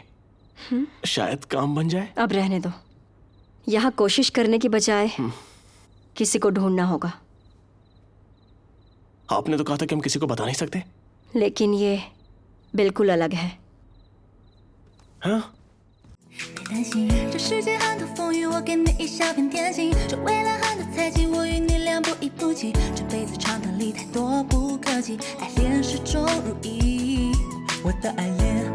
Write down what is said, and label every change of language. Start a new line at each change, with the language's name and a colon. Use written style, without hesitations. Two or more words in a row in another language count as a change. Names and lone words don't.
Hindi: शायद काम बन जाए। अब रहने दो। यहाँ कोशिश करने की बजाय किसी को ढूंढना होगा। आपने तो कहा था कि हम किसी को बता नहीं सकते। लेकिन ये बिल्कुल अलग है। हाँ?
Chinese: 担心这世界很多风雨，我给你一小片天心。这未来很多猜忌，我与你俩不离不弃。这辈子长短里太多不可及，爱恋始终如一。我的爱恋